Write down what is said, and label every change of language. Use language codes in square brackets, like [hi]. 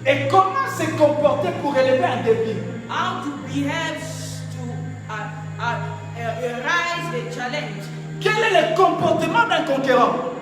[fr] Et comment se comporter pour relever un défi? [en] How to behave to arise a challenge? [fr] Quel est le comportement d'un conquérant?